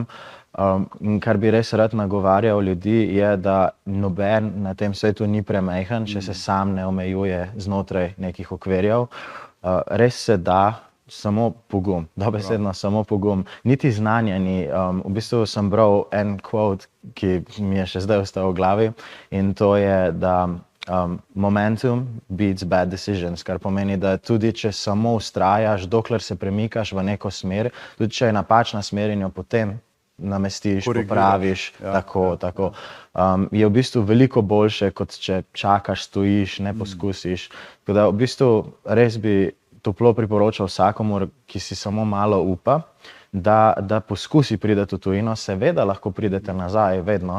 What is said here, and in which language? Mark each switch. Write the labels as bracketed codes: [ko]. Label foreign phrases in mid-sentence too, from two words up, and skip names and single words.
[sl] In kar bi res rad nagovarjal ljudi je, da noben na tem svetu ni premajhen, če se sam ne omejuje znotraj nekih okvirjev. Res se da, samo pogum, dobesedno samo pogum, niti znanja ni. V bistvu sem bral en quote, ki mi je še zdaj ostal v glavi in to je, da [en] momentum beats bad decisions, [sl] kar pomeni, da tudi če samo vztrajaš, dokler se premikaš v neko smer, tudi če je napačna smer in jo potem namestiš, popraviš, tako. Je v bistvu veliko boljše, kot če čakaš, stojiš, ne poskusiš. Tako da v bistvu res bi toplo priporočal vsakomur, ki si samo malo upa, da poskusi priti v tujino, seveda lahko pridete nazaj, vedno.